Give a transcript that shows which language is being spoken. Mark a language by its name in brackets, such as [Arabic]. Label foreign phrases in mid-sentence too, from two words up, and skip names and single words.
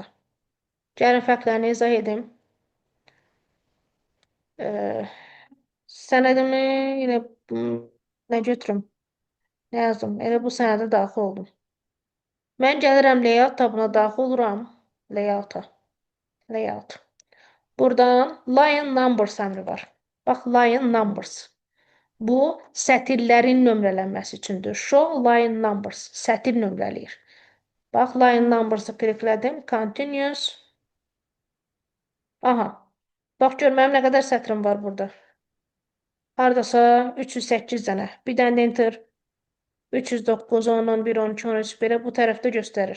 [Azerbaijani] Gəlin fərqlərini izah edim. Sənədimi yenə nə götürüm? Nə yazdım? Elə bu sənədə daxil oldum. Mən gəlirəm layout tabına daxil oluram. Layout. Buradan [English] line numbers [Azerbaijani] əmri var. Bax, [English] line numbers. [Azerbaijani] Bu, sətirlərin nömrələnməsi üçündür. [English] Show line numbers. [Azerbaijani] Sətir nömrələyir. Bax, [English] line numbers'ı [Azerbaijani] kliklədim. Continuous. Aha. Bax, gör, mənim nə qədər sətrim var burada. Haradasa 308 dənə. Bir dənə enter. 309, 10, 11, 12, 13 belə bu tərəfdə göstərir.